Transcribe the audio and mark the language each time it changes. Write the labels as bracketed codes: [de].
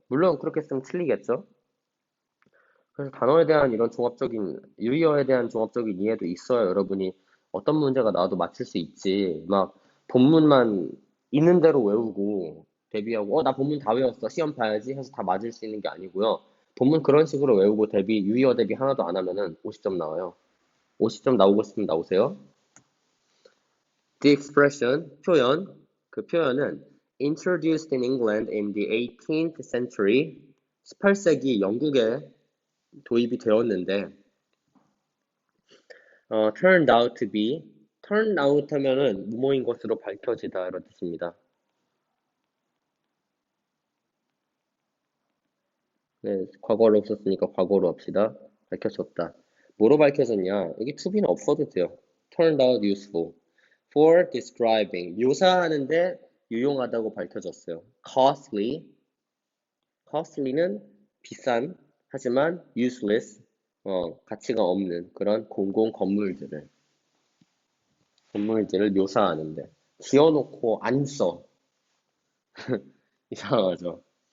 [ko] 물론 그렇게 쓰면 틀리겠죠. 그래서 단어에 대한 이런 종합적인 유의어에 대한 종합적인 이해도 있어야 여러분이 어떤 문제가 나와도 맞출 수 있지. 막 본문만 있는 대로 외우고 대비하고 나 본문 다 외웠어. 시험 봐야지 해서 다 맞을 수 있는 게 아니고요. 본문 그런 식으로 외우고 유의어 대비 하나도 안 하면은 50점 나와요. 50점 나오고 싶으면 나오세요. [en] The expression, [ko] 표현, 그 표현은 [en] introduced in England in the 18th century, [ko] 18세기 영국에 도입이 되었는데 [en] turned out to be, turned out [ko] 하면은 무모인 것으로 밝혀지다 이런 뜻입니다. 네, 과거로 없었으니까 과거로 합시다. 밝혀졌다. 뭐로 밝혀졌냐? 여기 to be는 없어도 돼요. [en] turned out useful for describing, [ko] 묘사하는데 유용하다고 밝혀졌어요. costly, costly는 비싼 하지만 useless, 가치가 없는 그런 공공 건물들을 묘사하는데 지어놓고 안 써. 이상하죠.